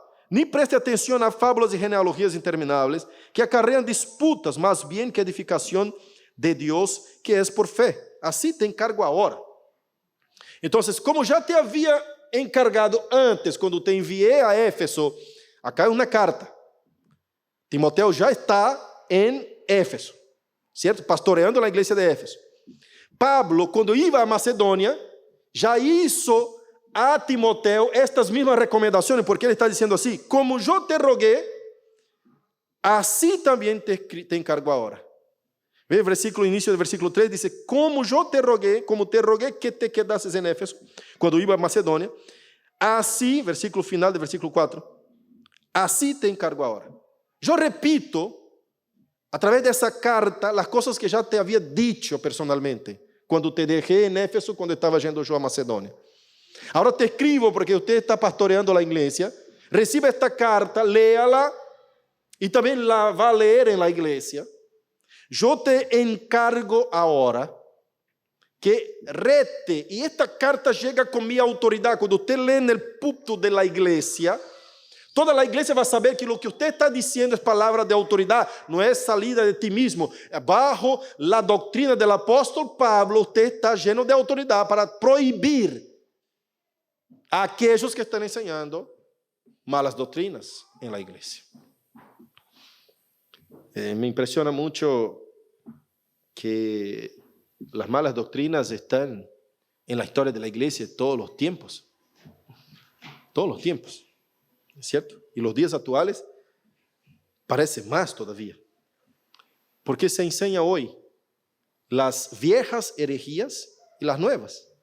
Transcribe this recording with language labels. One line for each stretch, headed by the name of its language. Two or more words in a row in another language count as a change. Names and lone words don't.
Spanish: Ni preste atención a fábulas y genealogías interminables que acarrean disputas más bien que edificación de Dios que es por fe. Así te encargo ahora. Entonces, como ya te había encargado antes, cuando te envié a Éfeso, acá hay una carta.
Portuguese: Timoteo já está em Éfeso, certo? Pastoreando a igreja de Éfeso. Pablo, quando ia a Macedônia, já hizo a Timoteo estas mesmas recomendações, porque ele está dizendo assim, como eu te roguei, assim também te encargo agora. Ve o versículo, início do versículo 3, diz, como te roguei que te quedasses em Éfeso, quando ia a Macedônia, assim, versículo final do versículo 4, assim te encargo agora. Eu repito, a través dessa carta, as coisas que já te havia
Spanish: dicho personalmente,
Portuguese: quando te deixei em Éfeso, quando estava yendo eu a Macedônia. Agora te escribo porque você está pastoreando a igreja,
Spanish: reciba esta carta, léala
Portuguese: e também
Spanish: la va a leer en la iglesia.
Portuguese: Eu te encargo agora que rete, e esta carta chega com minha autoridade, quando você lê no púlpito da igreja, toda a igreja vai saber que o que você está dizendo é palavra de autoridade, não é salida de ti mesmo. Bajo a doutrina do apóstolo Pablo, você está lleno de autoridade para proibir a aqueles que estão ensinando malas doutrinas em la igreja.
Spanish: Me impressiona muito que las malas doctrinas están en la historia de la iglesia de todos los tiempos. Todos los tiempos, ¿es cierto? Y los días actuales parece más todavía. Porque se enseña hoy las viejas herejías y las nuevas.